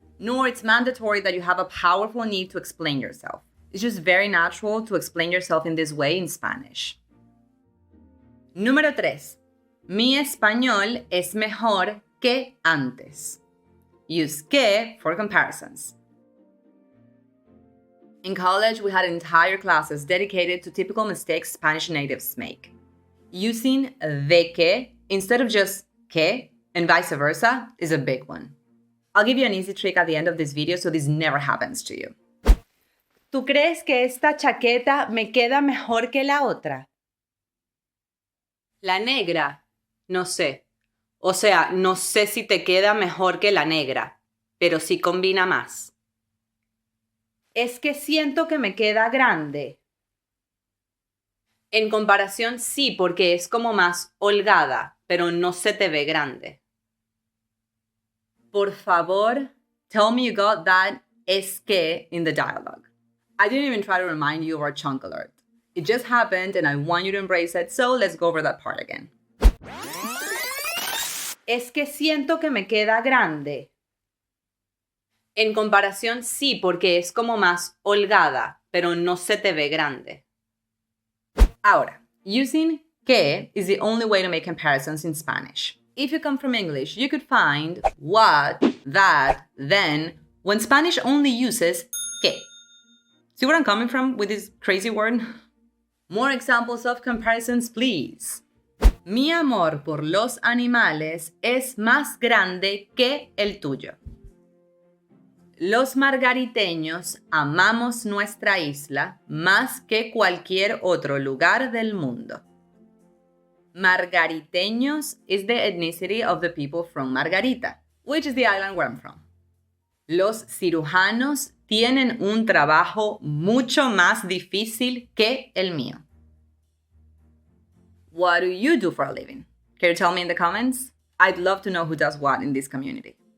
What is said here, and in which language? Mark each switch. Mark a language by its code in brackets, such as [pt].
[en] nor it's mandatory that you have a powerful need to explain yourself. It's just very natural to explain yourself in this way in Spanish. [es] Número 3. Mi español es mejor que antes. [en] Use que for comparisons. In college, we had entire classes dedicated to typical mistakes Spanish natives make. Using de que instead of just que and vice versa is a big one. I'll give you an easy trick at the end of this video so this never happens to you. [es] ¿Tú crees que esta chaqueta me queda mejor que la otra? La negra, no sé. O sea, no sé si te queda mejor que la negra, pero sí combina más. Es que siento que me queda grande. En comparación, sí, porque es como más holgada, pero no se te ve grande. Por favor, [en] tell me you got that es que in the dialogue. I didn't even try to remind you of our chunk alert. It just happened and I want you to embrace it, so let's go over that part again. [es] Es que siento que me queda grande. En comparación, sí, porque es como más holgada, pero no se te ve grande. [en] Ahora, using que is the only way to make comparisons in Spanish. If you come from English, you could find what, that, then, when Spanish only uses que. See where I'm coming from with this crazy word? More examples of comparisons, please. [es] Mi amor por los animales es más grande que el tuyo. Los margariteños amamos nuestra isla más que cualquier otro lugar del mundo. [en] Margariteños is the ethnicity of the people from Margarita, which is the island where I'm from. [es] Los cirujanos tienen un trabajo mucho más difícil que el mío. [en] What do you do for a living? Can you tell me in the comments? I'd love to know who does what in this community.